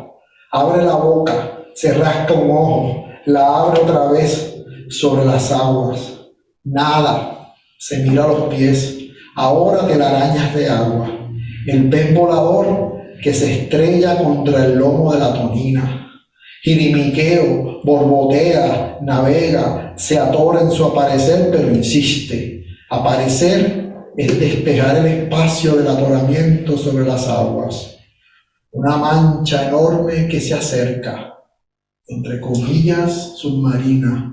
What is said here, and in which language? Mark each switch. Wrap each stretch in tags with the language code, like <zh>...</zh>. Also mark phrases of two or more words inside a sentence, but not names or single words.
<es>Abre la boca, se rasca un ojo, la abre otra vez sobre las aguas, nada. Se mira los pies, ahora telarañas de agua. El pez volador que se estrella contra el lomo de la tonina. Jirimiqueo, borbotea, navega, se atora en su aparecer, pero insiste. Aparecer es despejar el espacio del atoramiento sobre las aguas. Una mancha enorme que se acerca, entre comillas, submarina.</es>